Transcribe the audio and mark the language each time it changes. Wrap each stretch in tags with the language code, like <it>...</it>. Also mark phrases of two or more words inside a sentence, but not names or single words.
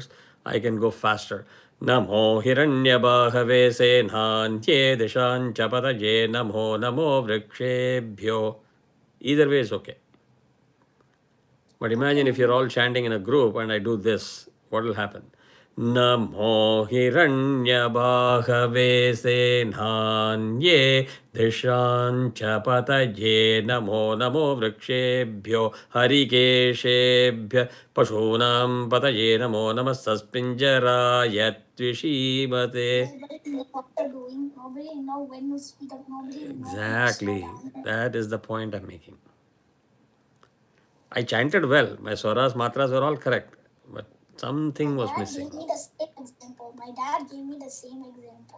<en>I can go faster.</en> <sa>Namo Hiranyabahave Senhanye Deshan Chapataye Namo Namo Vrikshebhyo.</sa> <en>Either way is okay. But imagine if you're all chanting in a group and I do this, what will happen?</en> <sa>Namo Hiranyabhave Senhanye Dishan Chapataye Namo Namo Vrikshebhyo Harikeshebhya Pashunam Pataye Namo Namah Saspinjaraya Tvishimate.</sa> <en>Nobody knows what they're doing. Nobody knows when to speed up. Nobody knows when to slow Exactly. down. That is the point I'm making. I chanted well. My swaras, matras were all correct. But something was My dad missing. gave me the same example. My dad gave me the same example.</en>